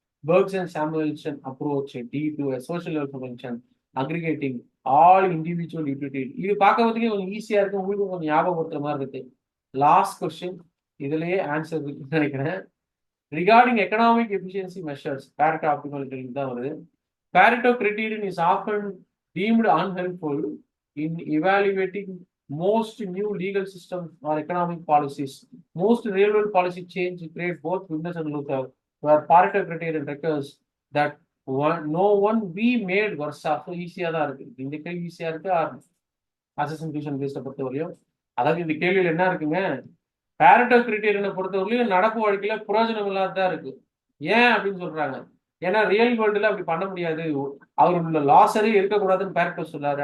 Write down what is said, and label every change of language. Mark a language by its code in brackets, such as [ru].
[en] Bergson-Samuelson approach, D2, a social level function, aggregating all individual utility. [ta] இது பார்க்கறதுக்கே கொஞ்சம் ஈஸியா இருக்கு, உங்களுக்கு கொஞ்சம் ஞாபகப்படுத்துற மாதிரி இருக்கு. லாஸ்ட் கொஸ்டின், இதுலயே ஆன்சர் இருக்குன்னு நினைக்கிறேன். [en] regarding economic efficiency measures, Pareto optimality [ta] தான் வருது. [en] Pareto criterion is often deemed unhelpful in evaluating most new legal systems or economic policies. Most real world policy change create both winners and losers, where Pareto criterion requires that no one be made worse off. [ta] ஈஸியா தான் இருக்கு. இந்த கேள்வி ஈஸியா இருக்கு. Assessment tuition பேஸ்ட பொறுத்தவரையும், அதாவது இந்த கேள்வியில் என்ன இருக்குங்க, பேரட்டோ கிரைட்டீரியனை பொறுத்தவரையிலும் நடப்பு வாழ்க்கையில பிரயோஜனம் இல்லாததான் இருக்கு. ஏன் அப்படின்னு சொல்றாங்க? ஏன்னா ரியல் வேர்ல்டுல அப்படி பண்ண முடியாது. அவர் உள்ள லாஸரே இருக்கக்கூடாதுன்னு பேரட்டோ சொல்றாரு.